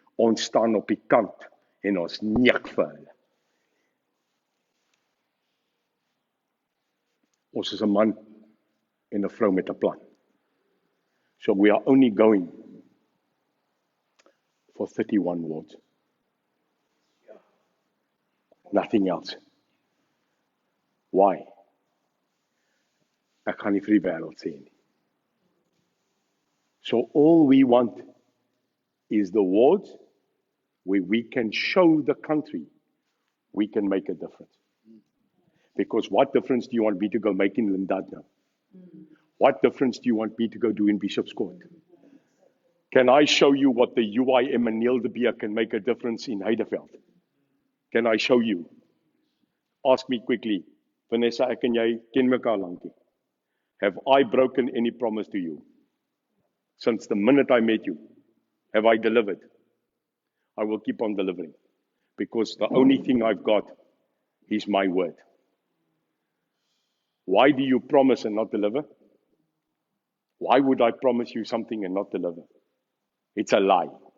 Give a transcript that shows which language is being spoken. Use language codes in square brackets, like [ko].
[af] Ons staan op die kant en ons neek vir hulle. Ons is 'n man en 'n vrou met 'n plan. [en] So we are only going for 31 wards. Nothing else. Why? [af] Ek gaan nie vir die wêreld sê nie. [en] So all we want is the wards where we can show the country we can make a difference. Because what difference do you want me to go make in Lindadna? What difference do you want me to go do in Bishop's Court? Can I show you what the UIM and Neil de Beer can make a difference in Heideveld? Can I show you? Ask me quickly, [af] Vanessa, ek en jy ken mekaar lankie. [en] Have I broken any promise to you? Since the minute I met you, have I delivered? I will keep on delivering. Because the only thing I've got is my word. Why do you promise and not deliver? Why would I promise you something and not deliver? It's a lie.